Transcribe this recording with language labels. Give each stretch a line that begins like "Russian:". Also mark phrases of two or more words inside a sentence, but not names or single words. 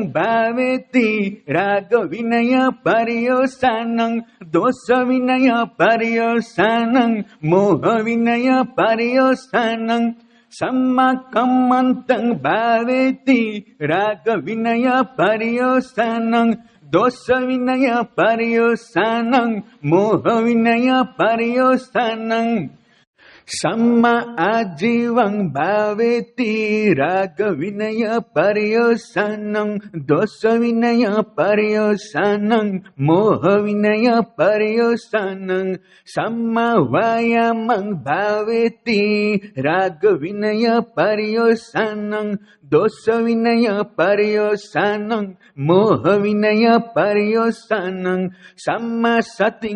Pali: bhaveti raga vinaya pariyosanang dosa vinaya pariyosanang moha vinaya pariyosanang samma kammantang bhaveti raga vinaya pariyosanang dosa vinaya pariyosanang moha vinaya pariyosanang सम्मा आजीवं भावेति राग विनय पर्योसानं दोष विनय पर्योसानं मोह विनय पर्योसानं सम्मा वायामं भावेति राग विनय पर्योसानं दोष विनय पर्योसानं मोह विनय पर्योसानं सम्मा सतिं